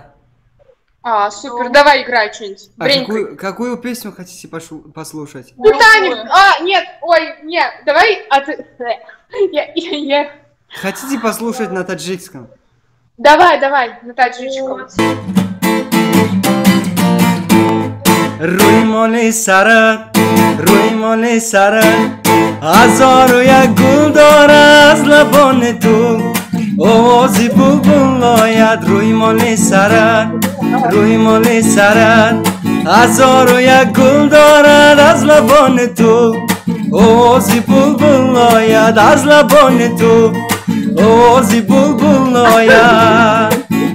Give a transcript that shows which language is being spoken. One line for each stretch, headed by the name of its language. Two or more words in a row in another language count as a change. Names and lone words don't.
Russian: А, супер, давай играй что-нибудь. А какую песню хотите послушать? Титаник. А, нет, ой, нет, давай, а ты... Я... Хотите послушать на таджикском? Давай, на таджикском.
Tajik: روی مال سرت روی مال سرت هزار و یک گل داره از لبان تو آوازی بلبل آید روی مال سرت روی مال سرت هزار و یک گل دارد از لبان تو آوازی بلبل آید از لبان تو آوازی بلبل آید